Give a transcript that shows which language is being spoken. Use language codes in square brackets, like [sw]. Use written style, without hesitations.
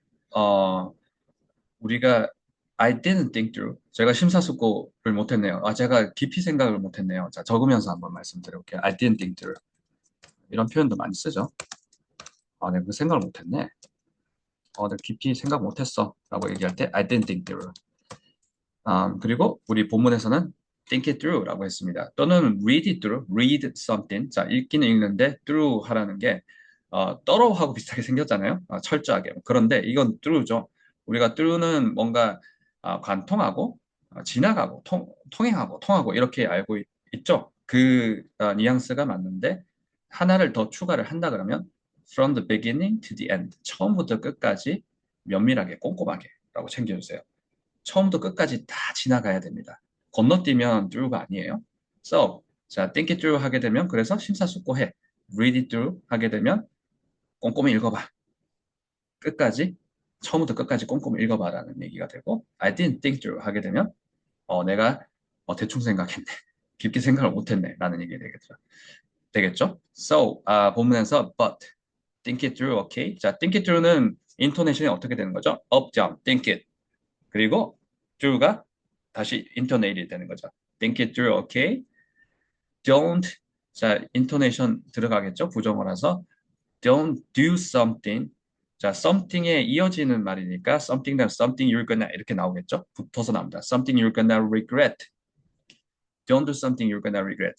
[ko] 자, 우리가 [en] I didn't think through. [ko] 제가 심사숙고를 못했네요. 제가 깊이 생각을 못했네요. 자, 적으면서 한번 말씀드려볼게요. [en] I didn't think through. [ko] 이런 표현도 많이 쓰죠. 내가 그 생각을 못했네. 내가 깊이 생각 못했어. 라고 얘기할 때 [en] I didn't think through. [ko] 그리고 우리 본문에서는 think it through 라고 했습니다. [en] 또는 read it through, read something. [ko] 자, 읽기는 읽는데 through 하라는 게 thorough하고 비슷하게 생겼잖아요. 철저하게. 그런데 이건 through죠. 우리가 through는 뭔가 관통하고 지나가고 통행하고 통하고 이렇게 알고 있죠. 그 뉘앙스가 맞는데 하나를 더 추가를 한다 그러면 [en] from the beginning to the end. [ko] 처음부터 끝까지 면밀하게 꼼꼼하게 라고 챙겨주세요. 처음부터 끝까지 다 지나가야 됩니다. 건너뛰면 through가 아니에요. So, 자, think it through 하게 되면 그래서 심사숙고해. read it through 하게 되면 꼼꼼히 읽어봐. 끝까지 처음부터 끝까지 꼼꼼히 읽어봐라는 얘기가 되고 [en] I didn't think through [ko] 하게 되면 내가 대충 생각했네. 깊게 생각을 못했네 라는 얘기가 되겠죠? [en] So, 본문에서 but, think it through, okay? 자, think it through는 intonation이 [ko] 어떻게 되는 거죠? [en] up, down, think it. [ko] 그리고 through가 다시 intonated 되는 거죠. [en] think it through, okay? don't, 자, intonation [ko] 들어가겠죠? 부정어라서 don't do something. 자, something에 이어지는 말이니까 something you're gonna 이렇게 나오겠죠? 붙어서 나옵니다. [en] something you're gonna regret. Don't do something you're gonna regret.